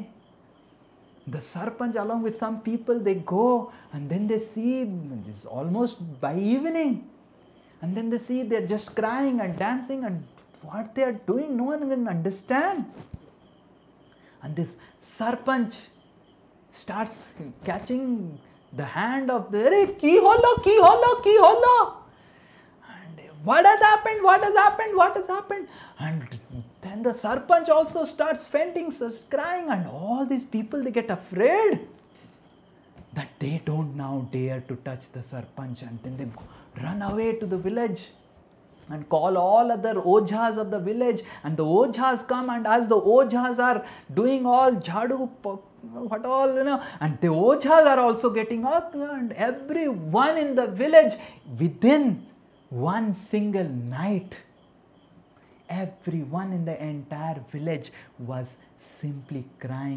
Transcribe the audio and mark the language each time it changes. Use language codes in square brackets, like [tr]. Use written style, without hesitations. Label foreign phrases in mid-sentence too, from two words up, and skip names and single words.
[en] The Sarpanch along with some people, they go and then they see, it's almost by evening, and then they see they're just crying and dancing, and what they are doing no one will understand. And this Sarpanch starts catching the hand of the, "Arey, [bn] কী হল, কী হল, কী হল." [en] What has happened? What has happened? What has happened? And then the Sarpanch also starts fainting, starts crying, and all these people, they get afraid that they don't now dare to touch the Sarpanch, and then they run away to the village and call all other ojhas of the village, and the ojhas come, and as the ojhas are doing all jhadu, what all, and the ojhas are also getting up, and everyone in the village, within one single night, everyone in the entire village was simply crying.